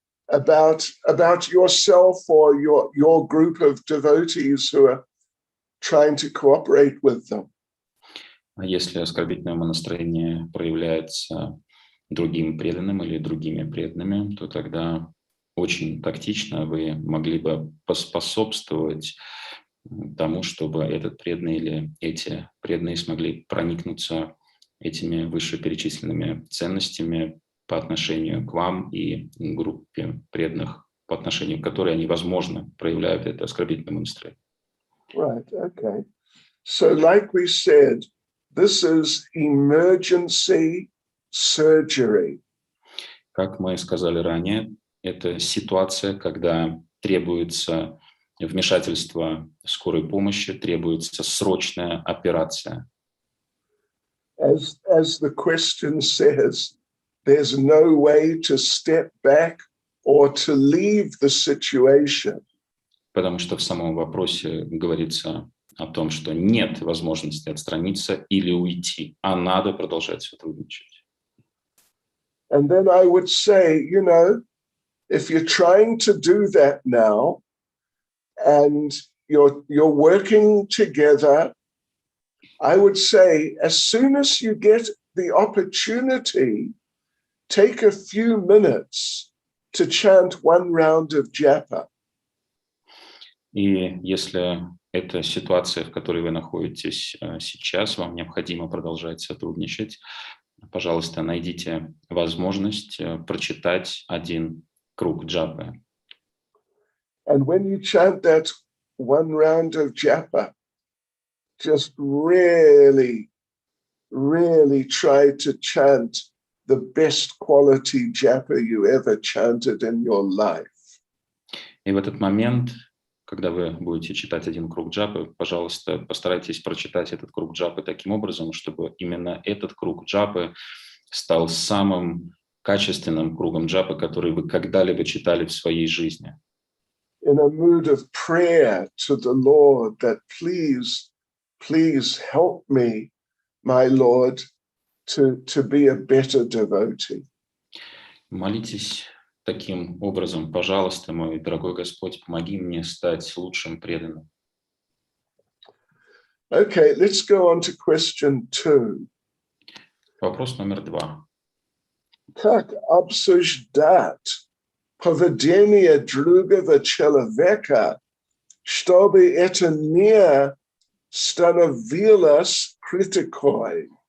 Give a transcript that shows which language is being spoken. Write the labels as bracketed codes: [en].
[en] about yourself or your group of devotees who are trying to cooperate with them. [ru] А если оскорбительное умонастроение проявляется другим преданным или другими преданными, то тогда очень тактично вы могли бы поспособствовать тому, чтобы этот преданный или эти преданные смогли проникнуться этими вышеперечисленными ценностями по отношению к вам и группе преданных, по отношению к которой они, возможно, проявляют это оскорбительное умонастроение. [en] Right, okay. So like we said, this is emergency surgery. [ru] Как мы сказали ранее, это ситуация, когда требуется вмешательство скорой помощи, требуется срочная операция. [en] As the question says, there's no way to step back or to leave the situation. [ru] Потому что в самом вопросе говорится о том, что нет возможности отстраниться или уйти, а надо продолжать сотрудничать. [en] And then I would say, if you're trying to do that now and you're working together, I would say as soon as you get the opportunity, take a few minutes to chant one round of japa. [ru] И если это ситуация, в которой вы находитесь сейчас, вам необходимо продолжать сотрудничать, пожалуйста, найдите возможность прочитать один круг джапы. [en] And when you chant that one round of japa, just really, really try to chant the best quality japa you ever chanted in your life. [ru] И в этот момент, когда вы будете читать один круг джапы, пожалуйста, постарайтесь прочитать этот круг джапы таким образом, чтобы именно этот круг джапы стал самым качественным кругом джапы, который вы когда-либо читали в своей жизни. [en] In a mood of prayer to the Lord that please help me, my Lord, to be a better devotee. [ru] Молитесь таким образом: пожалуйста, мой дорогой Господь, помоги мне стать лучшим преданным. [en] Okay, let's go on to question 2. [ru] Вопрос номер 2. Как обсуждать поведение другого человека, чтобы это не становилось критикой?